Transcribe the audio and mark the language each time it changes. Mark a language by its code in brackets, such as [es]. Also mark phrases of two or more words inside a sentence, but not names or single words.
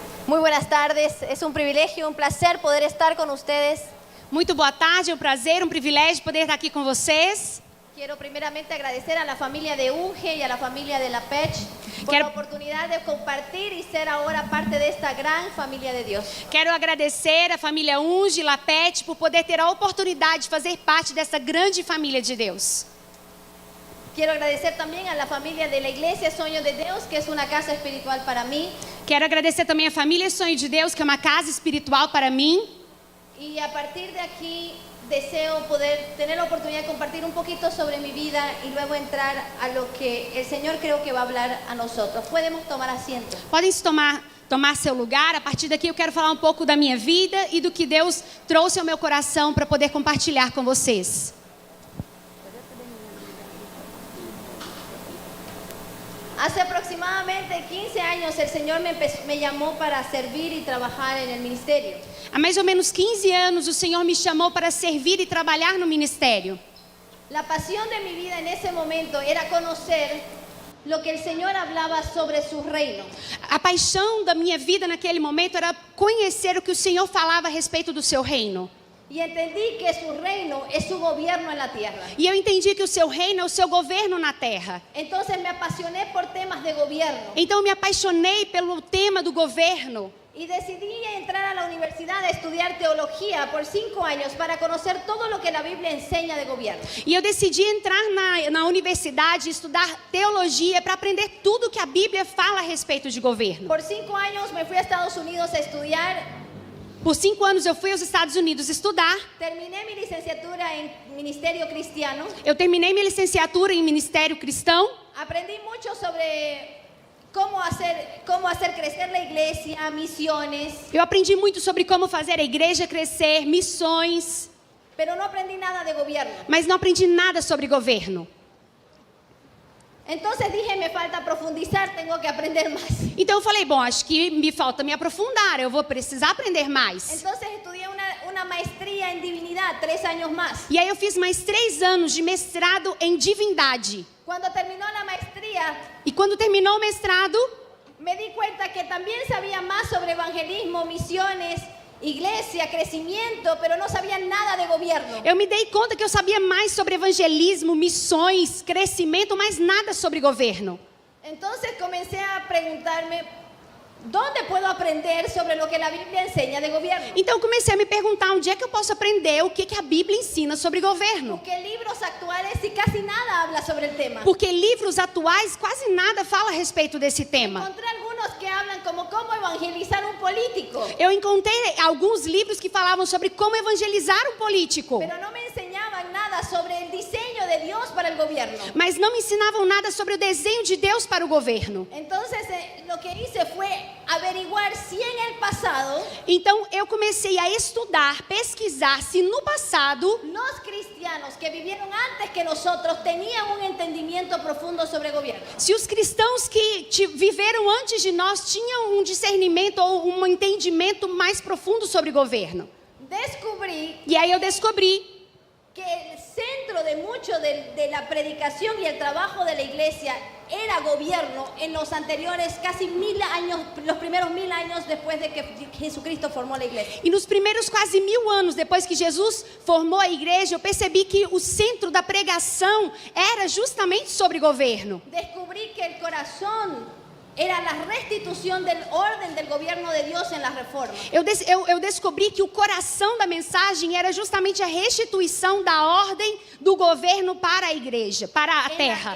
[es] Muy buenas tardes, es un privilegio, un placer poder estar con ustedes. [pt] Muito boa tarde, é um prazer, um privilégio poder estar aqui com vocês. [es] Quiero primeramente agradecer a la familia de UNGE y a la familia de la PECH por la oportunidad de compartir y ser ahora parte de esta gran familia de Dios. [pt] Quero agradecer a família UNGE e LAPET por poder ter a oportunidade de fazer parte dessa grande família de Deus. [es] Quiero agradecer también a la familia de la Iglesia Sueño de Dios, que es una casa espiritual para mí. [pt] Quero agradecer também a família Sonho de Deus, que é uma casa espiritual para mim. [es] Y a partir de aquí deseo poder tener la oportunidad de compartir un poquito sobre mi vida y luego entrar a lo que el Señor creo que va a hablar a nosotros. Podemos tomar asiento. [pt] Podem se tomar seu lugar. A partir daqui eu quero falar um pouco da minha vida e do que Deus trouxe ao meu coração para poder compartilhar com vocês. [es] Hace aproximadamente 15 años el Señor me llamó para servir y trabajar en el ministerio. [pt] Há mais ou menos 15 anos o Senhor me chamou para servir e trabalhar no ministério. [es] La pasión de mi vida en ese momento era conocer lo que el Señor hablaba sobre su reino. [pt] A paixão da minha vida naquele momento era conhecer o que o Senhor falava a respeito do seu reino. [es] Y entendí que su reino es su gobierno en la tierra. [pt] E eu entendi que o seu reino é o seu governo na terra. [es] Entonces me apasioné por temas de gobierno. [pt] Então eu me apaixonei pelo tema do governo. [es] Y decidí entrar a la universidad a estudiar teología por 5 años para conocer todo lo que la Biblia enseña de gobierno. [pt] E eu decidi entrar na universidade e estudar teologia para aprender tudo que a Bíblia fala a respeito de governo. [es] Por 5 años me fui a Estados Unidos a estudiar. [pt] Por 5 anos eu fui aos Estados Unidos estudar. [es] Terminé mi licenciatura en Ministerio Cristiano. [pt] Eu terminei minha licenciatura em Ministério Cristão. [es] Aprendí mucho sobre cómo hacer crecer la iglesia, misiones. [pt] Eu aprendi muito sobre como fazer a igreja crescer, missões. [es] Pero no aprendí nada de gobierno. [pt] Mas não aprendi nada sobre governo. [es] Entonces dije, me falta profundizar, tengo que aprender más. [pt] Então eu falei, bom, acho que me falta me aprofundar, eu vou precisar aprender mais. [es] Entonces estudié una maestría en divinidad, 3 años más. [pt] E aí eu fiz mais 3 anos de mestrado em divindade. [es] Cuando terminó la maestría, [pt] E quando terminou o mestrado, [es] me di cuenta que también sabía más sobre evangelismo, misiones, iglesia, crecimiento, pero no sabía nada de gobierno. [pt] eu me dei conta que eu sabia mais sobre evangelismo, missões, crescimento, mas nada sobre governo. [es] Entonces comencé a preguntarme, ¿dónde puedo aprender sobre lo que la Biblia enseña de gobierno? [pt] Então eu comecei a me perguntar onde é que eu posso aprender o que a Bíblia ensina sobre governo. [es] Porque libros actuales y casi nada habla sobre el tema. [pt] Porque livros atuais quase nada fala a respeito desse tema. [es] Encontré algunos que hablan como cómo evangelizar un político, [pt] Eu encontrei alguns livros que falavam sobre como evangelizar um político, [es] pero no me enseñaban nada sobre el diseño de Dios para el gobierno. [pt] mas não me ensinavam nada sobre o desenho de Deus para o governo. [es] Entonces lo que hice fue averiguar si en el pasado [pt] Então eu comecei a estudar, pesquisar se no passado [es] los cristianos que vivieron antes que nosotros tenían un entendimiento profundo sobre gobierno. [pt] se os cristãos que viveram antes de nós tinham um discernimento ou um entendimento mais profundo sobre governo. [es] Descubrí [pt] E aí eu descobri [es] que el centro de mucho de la predicación y el trabajo de la iglesia era gobierno en los anteriores casi 1000 años, los primeros 1000 años después de que Jesucristo formó la iglesia. [pt] e nos primeiros quase 1000 anos depois que Jesus formou a igreja, eu percebi que o centro da pregação era justamente sobre governo. [es] Descubrí que el corazón era la restitución del orden del gobierno de Dios en las reformas. [pt] Eu descobri que o coração da mensagem era justamente a restituição da ordem do governo para a igreja, para a terra,